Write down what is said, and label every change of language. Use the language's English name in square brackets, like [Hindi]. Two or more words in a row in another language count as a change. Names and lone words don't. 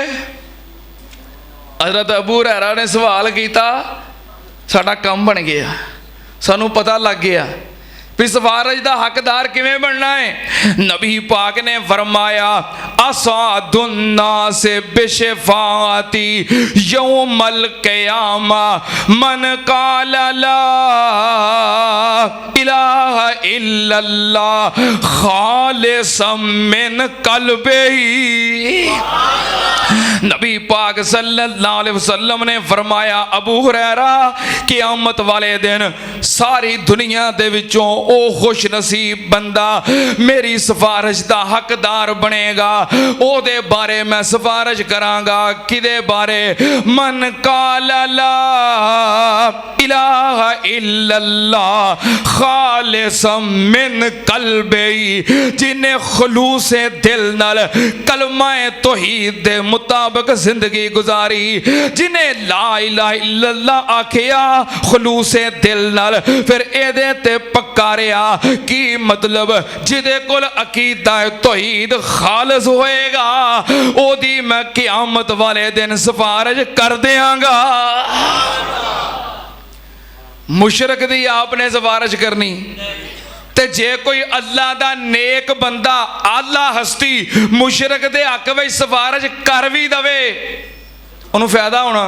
[Punjabi] ਹਜ਼ਰਤ ਅਬੂ ਹੁਰੈਰਾ ਨੇ ਸਵਾਲ ਕਿਆ, ਸਾਡਾ ਕੰਮ ਬਣ ਗਿਆ, ਸਾਨੂੰ ਪਤਾ ਲੱਗ ਗਿਆ ਭੀ ਸਿਫ਼ਾਰਿਸ਼ ਦਾ ਹੱਕਦਾਰ ਕਿਵੇਂ ਬਣਨਾ ਹੈ। ਨਬੀ ਪਾਕ ਨੇ ਫ਼ਰਮਾਇਆ, [Arabic] أسعد الناس بشفاعتي يوم القيامة من قال لا إله إلا الله خالصا من قلبه. [Punjabi] ਨਬੀ ਪਾਕ [Arabic] صلى الله عليه وسلم [Punjabi] ਨੇ ਫ਼ਰਮਾਇਆ, ਅਬੂ ਹੁਰੈਰਾ ਕਿਆਮਤ ਵਾਲੇ ਦਿਨ ਸਾਰੀ ਦੁਨੀਆ ਦੇ ਵਿਚੋਂ ਓ ਖ਼ੁਸ਼ ਨਸੀਬ ਬੰਦਾ ਮੇਰੀ ਸਿਫ਼ਾਰਿਸ਼ ਦਾ ਹੱਕਦਾਰ ਬਣੇਗਾ। ਓਦੇ ਬਾਰੇ ਮੈਂ ਸਿਫ਼ਾਰਿਸ਼ ਕਰਾਂਗਾ। ਕਿਦੇ ਬਾਰੇ? [Arabic] من قال لا إله إلا الله خالصا من قلبه, [Punjabi] ਜਿਨ੍ਹੇਂ ਖ਼ਲੂਸੇ ਦਿਲ ਨਾਲ ਕਲਮਾਏ ਤੌਹੀਦ ਦੇ ਮੁਤਾਬਿਕ ਜ਼ਿੰਦਗੀ ਗੁਜ਼ਾਰੀ, ਜਿਨ੍ਹੇਂ [Arabic] لا إله إلا الله [Punjabi] ਆਖਿਆ ਖ਼ਲੂਸੇ ਦਿਲ ਨਾਲ, ਫਿਰ ਏਦੇ ਤੇ ਪੱਕਾ ਰਹਾ। ਕੀ ਮਤਲਬ? ਜਿਦੇ ਕੋਲ ਅਕੀਦਾ ਤੌਹੀਦ ਖ਼ਾਲਿਸ ਹੋਏਗਾ ਓਦੀ ਮੈਂ ਕਿਆਮਤ ਵਾਲੇ ਦਿਨ ਸਿਫ਼ਾਰਿਸ਼ ਕਰ ਦੇਂਗਾ। ਮੁਸ਼ਰਕ ਦੀ ਆਪਣੇ ਸਿਫ਼ਾਰਿਸ਼ ਕਰਨੀ ਤੇ ਜੇ ਕੋਈ ਅੱਲਾਹ ਦਾ ਨੇਕ ਬੰਦਾ ਆਲਾ ਹਸਤੀ ਮੁਸ਼ਰਕ ਦੇ ਹੱਕ ਵਿਚ ਸਿਫ਼ਾਰਿਸ਼ ਕਰ ਭੀ ਦਵੇ ਉਨ੍ਹੋਂਨੇ ਫ਼ਾਇਦਾ ਹੋਣਾ।